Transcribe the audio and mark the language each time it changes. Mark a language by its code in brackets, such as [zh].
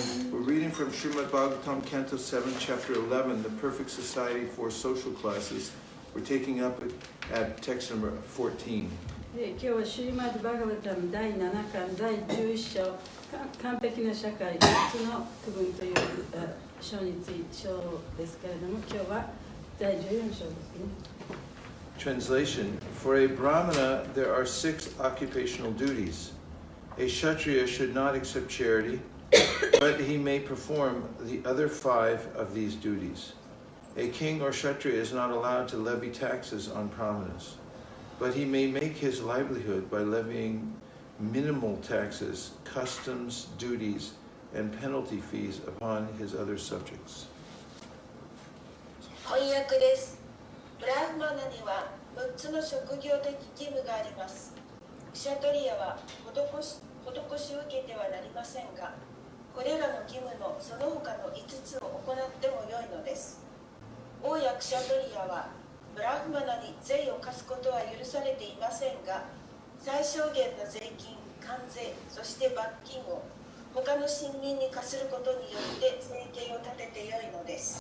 [en] We're reading from Srimad Bhagavatam, Canto 7, Chapter 11, The Perfect Society for Social Classes. We're taking up at text number 14. [ja] 今日はシュリマッド・バガバタム第7巻第11章完璧な社会3つの区分という章について章ですけれども、今日は第14章ですね。 [en] Translation: For a Brahmana, there are 6 occupational duties. A Kshatriya should not accept charity, but he may perform the other 5 of these duties. A king or Kshatriya is not allowed to levy taxes on brahmanas, but he may make his livelihood by levying minimal taxes, customs, duties, and penalty fees upon his other subjects. [ja] 翻訳です。ブラフマナには6つの職業的義務があります。クシャトリアは施しを受けてはなりませんが、これらの義務のその他の5つを行ってもよいのです。王やクシャトリアはブラフマナに税を課すことは許されていませんが、最小限の税金、関税、そして罰金を他の臣民に課することによって生計を立ててよいのです。